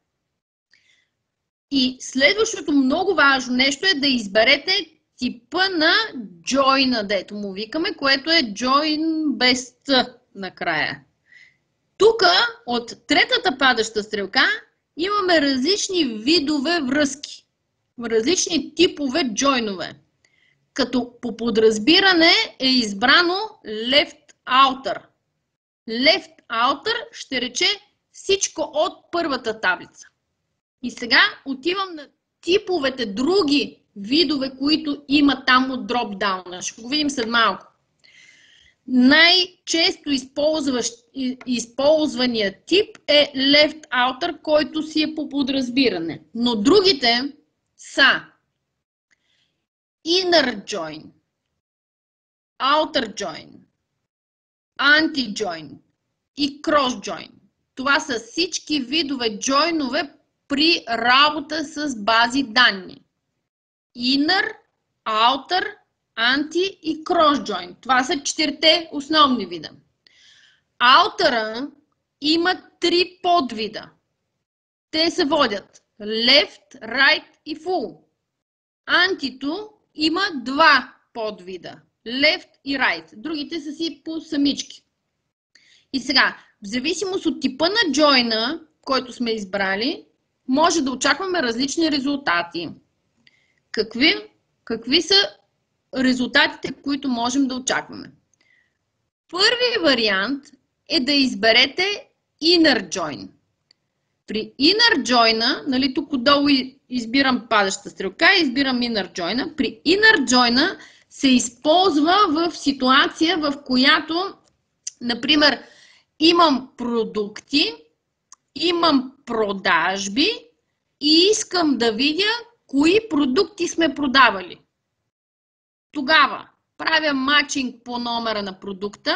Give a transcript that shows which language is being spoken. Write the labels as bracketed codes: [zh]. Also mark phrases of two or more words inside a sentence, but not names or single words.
[bg] И следващото много важно нещо е да изберете типа на join, дето му викаме, което е join без T накрая. Тук от третата падаща стрелка имаме различни видове връзки, различни типове джойнове. Като по подразбиране е избрано [en] left outer. Left outer [bg] ще рече всичко от първата таблица. И сега отивам на типовете други видове, които има там от дропдауна. Ще го видим след малко. Най-често използвания тип е [en] left outer, [bg] който си е по подразбиране. Но другите са [en] inner join, outer join, anti-join [bg] и [en] cross join. [bg] Това са всички видове джойнове при работа с бази данни. [en] Inner, outer, anti и cross join. [bg] Това са 4 основни вида. Outer има 3 подвида. Те се водят [en] left, right [bg] и full. Антито има 2 подвида. [en] Left и right. [bg] Другите са си по самички. И сега, в зависимост от типа на джойна, който сме избрали, може да очакваме различни резултати. Какви са резултатите, които можем да очакваме? Първият вариант е да изберете [en] inner join. [bg] При [en] inner join, [bg] нали, тук отдолу избирам падаща стрелка и избирам [en] inner join. [bg] При [en] inner join [bg] се използва в ситуация, в която, например, имам продукти, имам продажби и искам да видя кои продукти сме продавали. Тогава правя матчинг по номера на продукта.